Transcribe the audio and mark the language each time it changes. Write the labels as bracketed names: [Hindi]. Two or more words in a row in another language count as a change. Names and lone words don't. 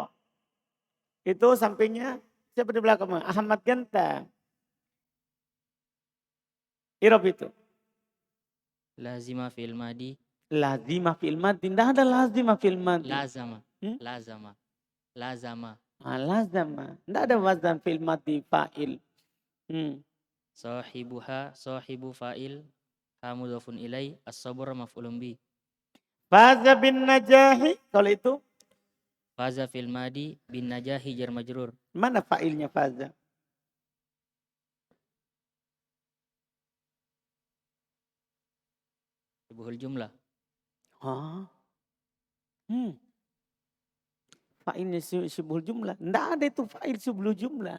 [Indonesian] Itu sampingnya siapa di belakang? Ahmad Ganta. Irob itu. [Arabic] لازمة في الماضي. لازمة في الماضي. [Indonesian] Tidak ada [Arabic] لازمة في الماضي. Lazama. Lazama. Lazama. [Indonesian] Tidak ada wazan [Arabic] في الماضي فاعل. صاحب فاعل. ها مضاف إليه الصبر مفعول به. فاز بالنجاح. [Indonesian] Kalau itu. [Arabic] فاز في الماضي بالنجاح جار مجرور. [Indonesian] Mana fa'ilnya faza? [Arabic] شبه الجملة. [Indonesian] Fa'ilnya [Arabic] شبه الجملة. [Indonesian] Tidak ada itu fa'il [Arabic] شبه الجملة.